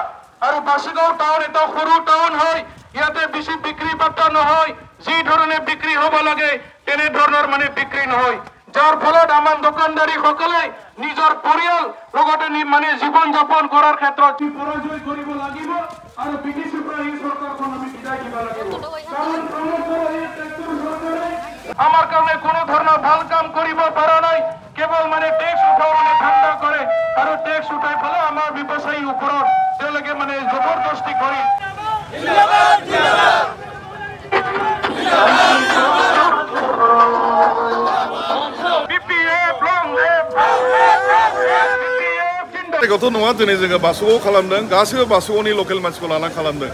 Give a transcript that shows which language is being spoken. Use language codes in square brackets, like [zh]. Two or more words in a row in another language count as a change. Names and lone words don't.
[as] আৰু বাসুগাঁও টাউন এটা সৰু টাউন হয়, ইয়াতে বেছি বিক্ৰী পাত্ৰ নহয়, যি ধৰণে বিক্ৰী হ'ব লাগে তেনে ধৰণৰ বিক্ৰী নহয়, যাৰ ফলত আমাৰ দোকানদাৰী সকলে নিজৰ পৰিয়াল লগতে জীৱন যাপন কৰাৰ ক্ষেত্ৰত পৰাজয় কৰিব লাগিব আৰু বিদেশৰ পৰা এই চৰকাৰখন আমি বিদায় দিব লাগিব। কাৰণ আমাৰ কাৰণে কোনো ধৰণৰ ভাল কাম কৰিব পৰা নাই, কেৱল টেক্স উঠাবলৈ ধান্দা কৰে আৰু টেক্স উঠাই পেলাই আমাৰ ব্যৱসায়ীৰ ওপৰত তেওঁলোকে জবৰদস্তি কৰি [brx] गथ' नङा दिनै जोङो बासुगाव खालामदों, गासैबो बासुगावनि लकेल मानसिखौ लानानै खालामदों।